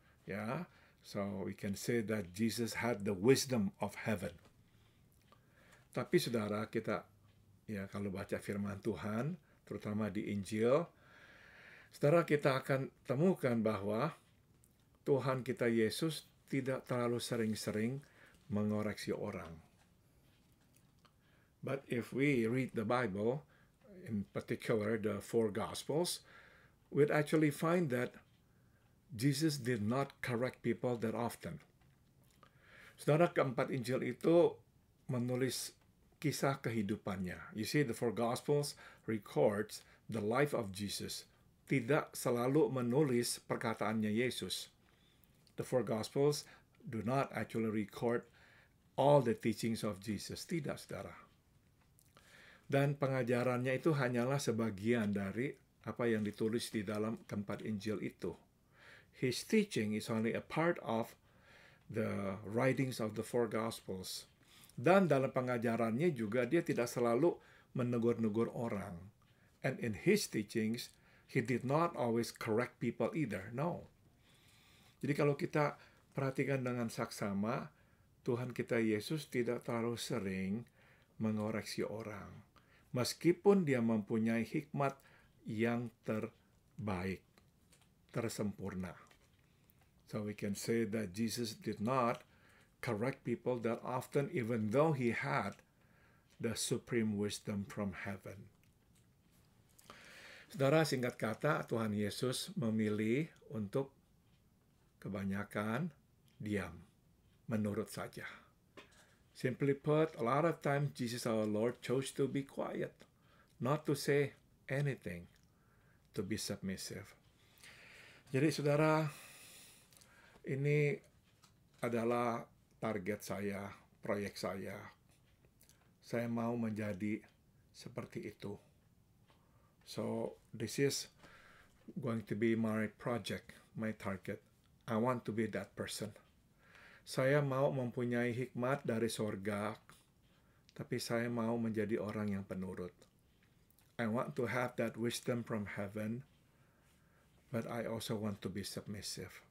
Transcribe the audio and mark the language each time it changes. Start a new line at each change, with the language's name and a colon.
English: Ya, so we can say that Jesus had the wisdom of heaven.
Indonesian: Tapi saudara, kita ya kalau baca firman Tuhan, terutama di Injil, saudara, kita akan temukan bahwa Tuhan kita Yesus tidak terlalu sering-sering mengoreksi orang.
English: But if we read the Bible, in particular the four Gospels, we'd actually find that Jesus did not correct people that often.
Indonesian: Saudara, keempat Injil itu menulis kisah kehidupannya.
English: You see, the four Gospels records the life of Jesus.
Indonesian: Tidak selalu menulis perkataannya Yesus.
English: The four Gospels do not actually record all the teachings of Jesus.
Indonesian: Tidak, saudara. Dan pengajarannya itu hanyalah sebagian dari apa yang ditulis di dalam keempat Injil itu.
English: His teaching is only a part of the writings of the four Gospels.
Indonesian: Dan dalam pengajarannya juga dia tidak selalu menegur-negur orang.
English: And in his teachings, he did not always correct people either. No.
Indonesian: Jadi kalau kita perhatikan dengan saksama, Tuhan kita Yesus tidak terlalu sering mengoreksi orang, meskipun dia mempunyai hikmat yang terbaik, tersempurna.
English: So we can say that Jesus did not correct people that often, even though he had the supreme wisdom from heaven.
Indonesian: Saudara, singkat kata, Tuhan Yesus memilih untuk kebanyakan diam, menurut saja.
English: Simply put, a lot of times Jesus our Lord chose to be quiet, not to say anything, to be submissive.
Indonesian: Jadi saudara, ini adalah target saya, proyek saya. Saya mau menjadi seperti itu.
English: So this is going to be my project, my target. I want to be that person.
Indonesian: Saya mau mempunyai hikmat dari sorga, tapi saya mau menjadi orang yang penurut.
English: I want to have that wisdom from heaven, but I also want to be submissive.